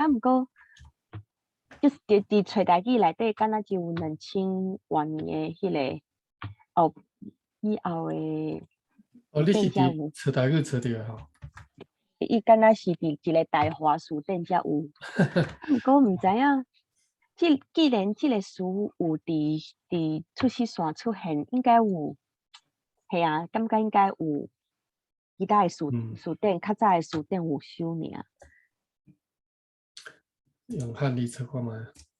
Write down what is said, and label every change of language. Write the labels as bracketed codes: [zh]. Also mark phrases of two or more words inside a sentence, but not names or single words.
[nan] 啊，毋过就是伫找代志内底，敢若只有2000多年的迄个以后的。你是伫找代志找着吼？伊敢若是伫一个大华书店才有。毋过毋知影，既然即个词有伫出世线出现，应该有。系啊，感觉应该有。其他的书店，较早的书店有收尔。用汉字测看卖。